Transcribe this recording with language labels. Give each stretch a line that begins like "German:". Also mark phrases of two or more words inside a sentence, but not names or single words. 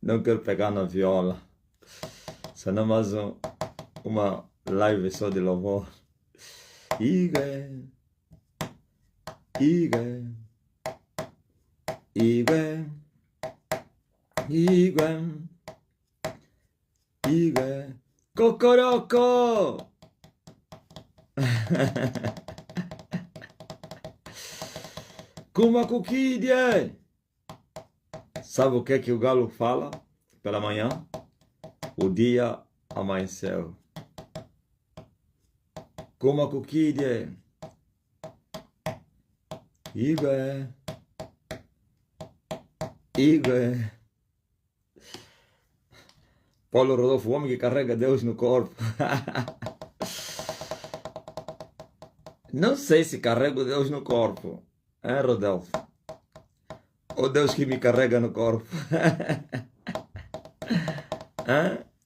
Portuguese: quero pegar na viola. Senão mais uma live só de louvor.
Igbo: Igwe, igwe, igwe, igwe, igwe, cocoroco! Kuma kukidie!
Portuguese: Sabe o que o galo fala pela manhã? O dia amanheceu. Kuma kukidie!
Igbo: Igwe, igwe.
Portuguese: Paulo Rodolfo, o homem que carrega Deus no corpo. Não sei se carrego Deus no corpo, hein, Rodolfo? Ou Deus que me carrega no corpo? Hein?